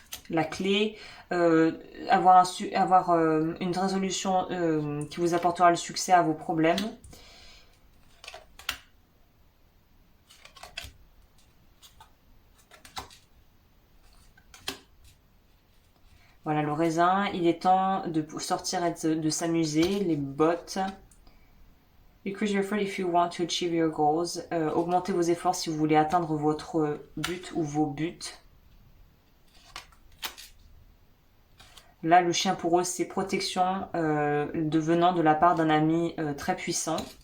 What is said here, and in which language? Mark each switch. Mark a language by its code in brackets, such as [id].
[fr] La clé, avoir une résolution qui vous apportera le succès à vos problèmes. Voilà, le raisin, il est temps de sortir et de s'amuser. Les bottes. [en] Increase your effort if you want to achieve your goals. [fr] Augmentez vos efforts si vous voulez atteindre votre but ou vos buts. Là, le chien pour eux, c'est protection venant de la part d'un ami très puissant.